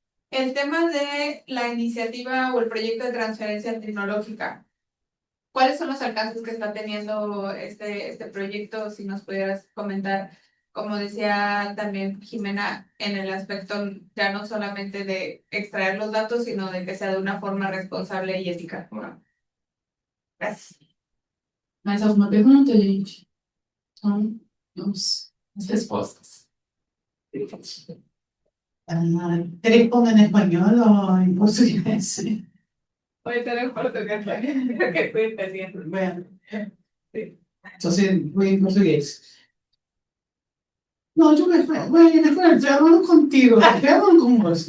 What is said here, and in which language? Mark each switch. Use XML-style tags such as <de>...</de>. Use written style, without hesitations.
<es>El tema de la iniciativa o el proyecto de transferencia tecnológica, ¿cuáles son los alcances que está teniendo este proyecto? Si nos pudieras comentar, como decía también Jimena, en el aspecto ya no solamente de extraer los datos, sino de que sea de una forma responsable y ética. Gracias.</es> <pt>Mais alguma pergunta, gente? Então, vamos às respostas.</pt> <es>¿Te respondo en español o en portugués? Puede ser en portugués, creo que estoy entendiendo. Bueno, Sí. entonces voy en portugués. No, yo estoy hablando contigo, estoy hablando con vos.</es>